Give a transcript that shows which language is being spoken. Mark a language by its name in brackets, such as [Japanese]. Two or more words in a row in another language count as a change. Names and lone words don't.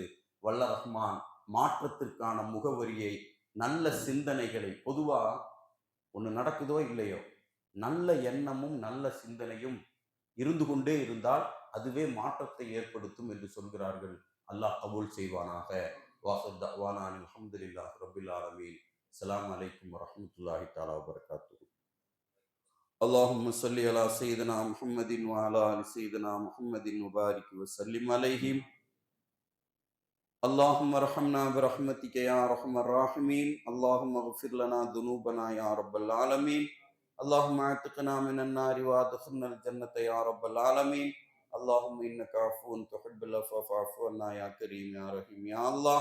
[Tamil] வல்ல ரஹ்மான் மாற்றத்திற்கான முகவரியை, நல்ல சிந்தனைகளை, பொதுவா ஒன்று நடக்குதோ இல்லையோ, நல்ல எண்ணமும் நல்ல சிந்தனையும் இருந்து கொண்டே இருந்தால் அதுவே மாற்றத்தை ஏற்படுத்தும் என்று சொல்கிறார்கள். அல்லாஹ் கபூல் செய்வானாக. [Arabic] وآخر دعوانا الحمد لله رب العالمين. السلام عليكم ورحمة الله تعالى وبركاته. اللهم صل على سيدنا محمد وعلى آل سيدنا محمد وبارك وسلم عليهم. اللهم ارحمنا برحمتك يا ارحم الراحمين. اللهم اغفر لنا ذنوبنا يا رب العالمين. اللهم اعتقنا من النار وادخلنا الجنة يا رب العالمين. اللهم انك عفو تحب العفو فاعف عنا يا كريم يا رحيم يا الله.